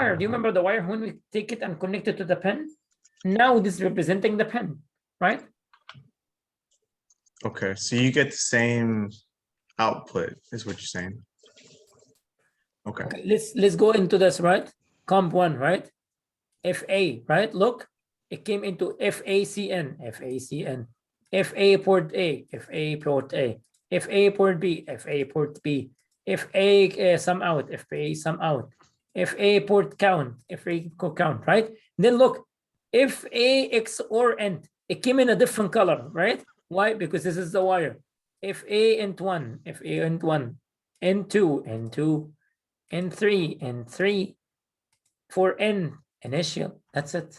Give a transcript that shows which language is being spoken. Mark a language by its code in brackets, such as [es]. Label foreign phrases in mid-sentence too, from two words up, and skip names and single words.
[en] Do you remember the wire when we take it and connect it to the pen? Now this is representing the pen, right? okay, so you get the same output, is what you're saying. Okay. Let's go into this, right? Comp 1, right? FA, right? Look, it came into FACN, FA port A, FA port A, FA port B, FA port B, FA sum out, FA sum out, FA port count, FA count, right? Then look, FA XOR N, it came in a different color, right? Why? Because this is the wire. FA N1, FA N1, N2, N2, N3, N3, for N initial. That's it.